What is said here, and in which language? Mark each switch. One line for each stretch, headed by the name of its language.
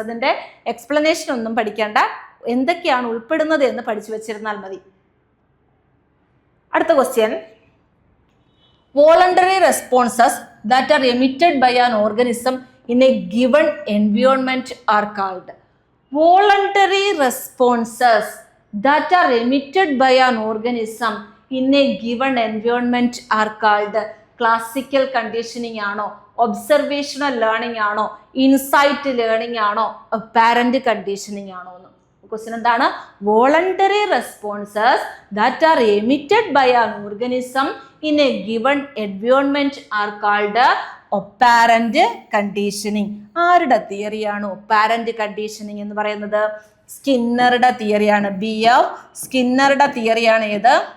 Malayalam: അതിൻ്റെ എക്സ്പ്ലനേഷൻ ഒന്നും പഠിക്കേണ്ട, എന്തൊക്കെയാണ് ഉൾപ്പെടുന്നത് എന്ന് പഠിച്ചു വെച്ചിരുന്നാൽ മതി.
English: അടുത്ത question, voluntary responses that are emitted by an organism in a given environment are called. Voluntary responses that are emitted by an organism in a given environment are called classical conditioning ആണോ, observational learning ആണോ, insight learning ആണോ, operant conditioning ആണോ എന്ന്.
Malayalam: Question എന്താണ്?
English: Voluntary responses that are emitted by an organism in a given environment are called operant conditioning.
Malayalam: ആരുടെ തിയറിയാണ് ഒപ്പാരന്റ് conditioning എന്ന് പറയുന്നത്? സ്കിന്നറുടെ തിയറിയാണ്. സ്കിന്നറുടെ തിയറിയാണ് ഏത്?